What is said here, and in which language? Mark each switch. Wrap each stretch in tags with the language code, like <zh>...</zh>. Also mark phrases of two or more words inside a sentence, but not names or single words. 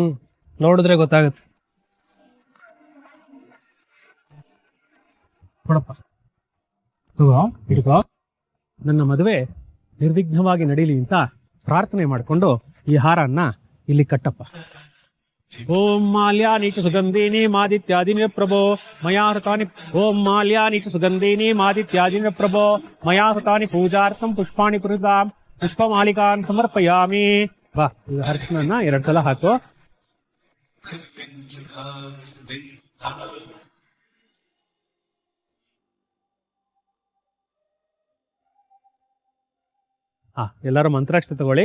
<kn>ನೋಡಿದ್ರೆ ಗೊತ್ತಾಗುತ್ತೆ. ಕೊಡಪ್ಪ, ತಗೋ, ಇಟ್ಕೋ. ನನ್ನ ಮದುವೆ ನಿರ್ವಿಘ್ನವಾಗಿ ನಡೀಲಿ ಅಂತ ಪ್ರಾರ್ಥನೆ ಮಾಡಿಕೊಂಡು ಈ ಹಾರನ್ನ ಇಲ್ಲಿ ಕಟ್ಟಪ್ಪ.</kn> <sa>ಓಂ ಮಾಲ್ಯಾನಿ ಚ ಸುಗಂಧೀನಿ ಮಾದಿತ್ಯಾದಿನಿ ಪ್ರಭೋ ಮಯಾ ಹೃತಾನಿ ಓಂ ಮಾಲ್ಯಾನಿ ಚ ಸುಗಂಧೀನಿ ಮಾದಿತ್ಯಾದಿನಿ ಪ್ರಭೋ ಮಯಾ ಹೃತಾನಿ ಪೂಜಾರ್ಥಂ ಪುಷ್ಪಾಣಿ ಪುರಿದಾಂ ಪುಷ್ಪಮಾಲಿಕಾನ್ ಸಮರ್ಪಯಾಮಿ.</sa> <kn>ಬಾ ಅರ್ಚನನ್ನ 2 ಸಲ ಹಾಕು. ಎಲ್ಲರೂ ಮಂತ್ರಾಕ್ಷತೆ ತಗೊಳ್ಳಿ.</kn>